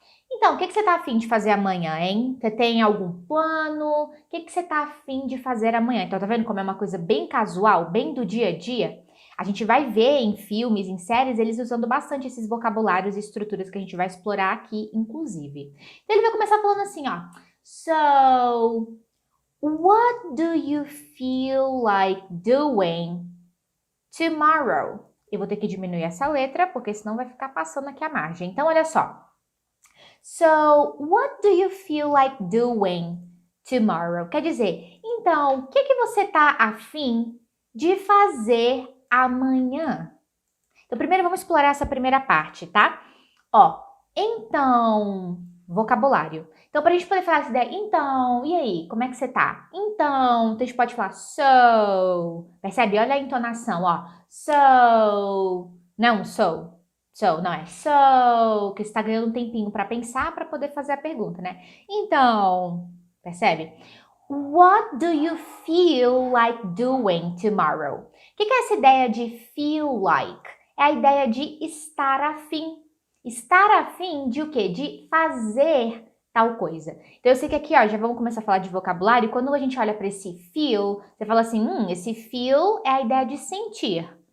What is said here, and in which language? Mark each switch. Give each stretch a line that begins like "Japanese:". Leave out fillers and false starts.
Portuguese: Então, o que você tá afim de fazer amanhã, hein? Você tem algum plano? O que você tá afim de fazer amanhã? Então, tá vendo como é uma coisa bem casual, bem do dia a dia? A gente vai ver em filmes, em séries, eles usando bastante esses vocabulários e estruturas que a gente vai explorar aqui, inclusive. Então, ele vai começar falando assim, ó. So,
English: What do you feel like doing tomorrow?
Portuguese: Eu vou ter que diminuir essa letra, porque senão vai ficar passando aqui a margem. Então, olha só.
English: So, what do you feel like doing tomorrow?
Portuguese: Quer dizer, então, o que você tá afim de fazer amanhã? Então, primeiro vamos explorar essa primeira parte, tá? Ó, então, vocabulário. Então, para a gente poder falar essa ideia, então, e aí, como é que você tá? Então, a gente pode falar so, percebe? Olha a entonação, ó. So, não so. So, não é so, que você está ganhando um tempinho para pensar para poder fazer a pergunta, né? Então, percebe?
English: What do you feel like doing tomorrow?
Portuguese: O que é essa ideia de
English: feel like?
Portuguese: É a ideia de estar afim. Estar afim de o quê? De fazer tal coisa. Então, eu sei que aqui, ó, já vamos começar a falar de vocabulário. E quando a gente olha para esse feel, você fala assim, esse feel é a ideia de sentir.